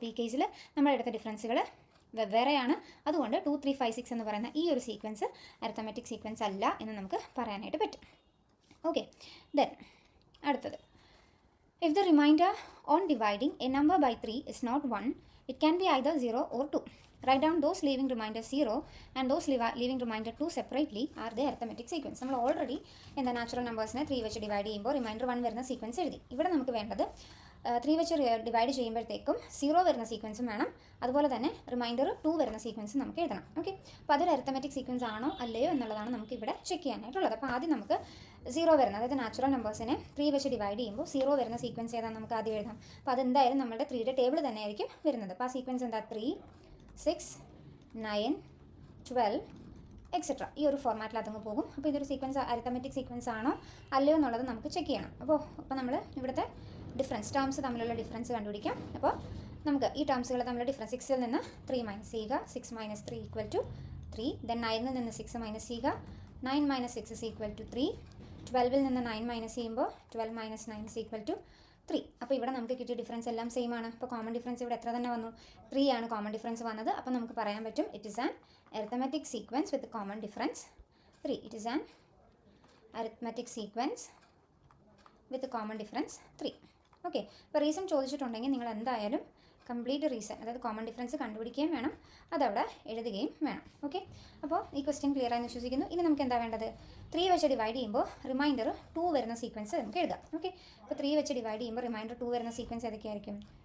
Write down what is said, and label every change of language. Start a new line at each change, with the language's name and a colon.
Malayalam: ഈ കേസിൽ നമ്മൾ എടുത്ത ഡിഫറൻസുകൾ വെവ്വേറെയാണ്. അതുകൊണ്ട് 2, 3, 5, 6 എന്ന് പറയുന്ന ഈ ഒരു സീക്വൻസ് അരിത്തമെറ്റിക് സീക്വൻസ് അല്ല എന്ന് നമുക്ക് പറയാനായിട്ട് പറ്റും.
English: Okay, then അടുത്തത്, if the remainder on dividing a number by 3 is not 1, it can be either 0 or 2. Write down those leaving remainder 0 and those leaving remainder 2 separately are the arithmetic sequence.
Malayalam: നമ്മൾ already എന്താ natural നമ്പേഴ്സിനെ 3 വെച്ച് divide ചെയ്യുമ്പോൾ reminder 1 വരുന്ന sequence എഴുതി. ഇവിടെ നമുക്ക് വേണ്ടത് 3 വെച്ച് ഡിവൈഡ് ചെയ്യുമ്പോഴത്തേക്കും 0 വരുന്ന സീക്വൻസും വേണം, അതുപോലെ തന്നെ റിമൈൻഡർ 2 വരുന്ന സീക്വൻസും നമുക്ക് എഴുതണം. ഓക്കെ, അപ്പോൾ അതൊരു അരിത്തമെറ്റിക് സീക്വൻസ് ആണോ അല്ലയോ എന്നുള്ളതാണ് നമുക്ക് ഇവിടെ ചെക്ക് ചെയ്യാനായിട്ടുള്ളത്. അപ്പോൾ ആദ്യം നമുക്ക് 0 വരുന്ന, അതായത് നാച്ചുറൽ നമ്പേഴ്സിനെ 3 വെച്ച് ഡിവൈഡ് ചെയ്യുമ്പോൾ 0 വരുന്ന സീക്വൻസ് ഏതാണ് നമുക്ക് ആദ്യം എഴുതാം. അപ്പോൾ അതെന്തായാലും നമ്മുടെ 3യുടെ ടേബിൾ തന്നെ ആയിരിക്കും വരുന്നത്. അപ്പോൾ ആ സീക്വൻസ് എന്താ? 3, 6, 9, 12 എക്സെട്ര. ഈ ഒരു ഫോർമാറ്റിൽ അതങ്ങ് പോകും. അപ്പോൾ ഇതൊരു സീക്വൻസ് അരിത്തമെറ്റിക് സീക്വൻസ് ആണോ അല്ലയോ എന്നുള്ളത് നമുക്ക് ചെക്ക് ചെയ്യണം. അപ്പോൾ നമ്മൾ ഇവിടുത്തെ ഡിഫറൻസ് ടേംസ് തമ്മിലുള്ള ഡിഫറൻസ് കണ്ടുപിടിക്കാം. അപ്പോൾ നമുക്ക് ഈ ടേംസുകൾ തമ്മിലുള്ള ഡിഫറൻസ് 6ൽ നിന്ന് 3 മൈനസ് ചെയ്യുക. 6 - 3 = 3. ദെൻ 9ൽ നിന്ന് 6 മൈനസ് ചെയ്യുക. 9 - 6 = 3. 12ൽ നിന്ന് 9 മൈനസ് ചെയ്യുമ്പോൾ 12 - 9 = 3. അപ്പോൾ ഇവിടെ നമുക്ക് കിട്ടിയ ഡിഫറൻസ് എല്ലാം സെയിം ആണ്. അപ്പോൾ കോമൺ ഡിഫറൻസ് ഇവിടെ എത്ര തന്നെ വന്നു? 3 ആണ് കോമൺ ഡിഫറൻസ് വന്നത്. അപ്പോൾ നമുക്ക് പറയാൻ പറ്റും
English: It is an arithmetic sequence with common difference 3. It is an arithmetic sequence with common difference 3.
Malayalam: Okay, ഇപ്പോൾ റീസൺ ചോദിച്ചിട്ടുണ്ടെങ്കിൽ നിങ്ങൾ എന്തായാലും കംപ്ലീറ്റ് റീസൺ, അതായത് കോമൺ ഡിഫറൻസ് കണ്ടുപിടിക്കുകയും വേണം, അതവിടെ എഴുതുകയും വേണം. ഓക്കെ, അപ്പോൾ ഈ ക്വസ്റ്റ്യൻ ക്ലിയർ ആയെന്ന് വിശ്വസിക്കുന്നു. ഇനി നമുക്ക് എന്താ വേണ്ടത്? 3 വെച്ച് ഡിവൈഡ് ചെയ്യുമ്പോൾ റിമൈൻഡർ 2 വരുന്ന സീക്വൻസ് നമുക്ക് എഴുതാം. ഓക്കെ, അപ്പോൾ 3 വെച്ച് ഡിവൈഡ് ചെയ്യുമ്പോൾ റിമൈൻഡർ 2 വരുന്ന സീക്വൻസ് ഏതൊക്കെയായിരിക്കും?